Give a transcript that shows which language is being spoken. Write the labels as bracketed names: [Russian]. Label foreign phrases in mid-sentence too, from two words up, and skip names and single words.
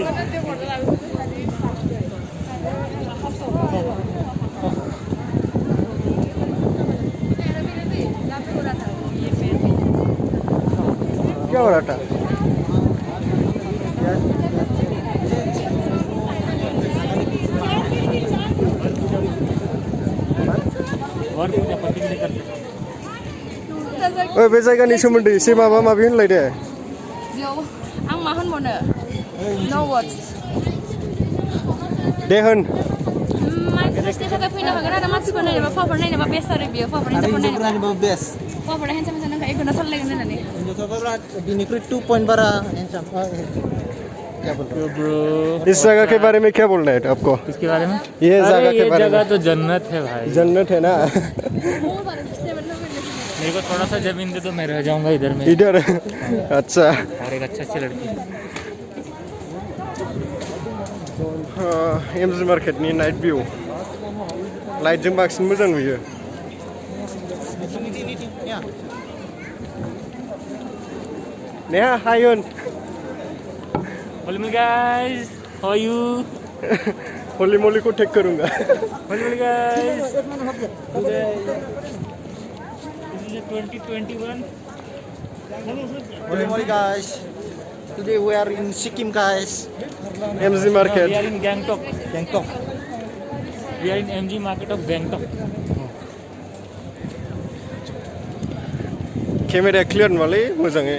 [Hindi] क्या हो रहा था? [Bodo] बे जायगानि सोमोन्दै एसे माबा माबि होनलाय दे। आं मा होनबावनो? [English] No words. [Bodo] दे होन। मानसिफोरनि थाखाय फैनो हागोन आरो मानसिफोर नायनोबा फावफोर नायनोबा बेस्ट आरो बियो फावफोर नायनोबा बेस्ट। फावफोरा [English] handsome handsome [Bodo] नायखायो बेखौनो सालायगोन होननानै। बिनिख्रुइ 2 पॉइंट बारा हैंडसम। [Hindi] क्या बोल रहे हो ब्रो? इस जगह के बारे में क्या बोलना है आपको? इसके बारे में? ये जगह के बारे में। जगह तो जन्नत है भाई। जन्नत है ना? मेरे को थोड़ा सा जमीन दे तो मैं रह जाऊंगा इधर में। इधर अच्छा। और एक अच्छा सी लड़की। [Bodo] MG मार्केटनि [English] night view. [Bodo] लाइटजों बांसिन मोजां नुयो। नेहा हाय होन। [English] hello guys, how are you? holy moly [Hindi] को टेक करूंगा। [English] hello guys. This is 2021. Holy moly guys. Today we are in Sikkim guys. MG market. We are in GANGTOK. We are in MG market of GANGTOK. [Bodo] केमेराया क्लियार नङालै मोजाङै।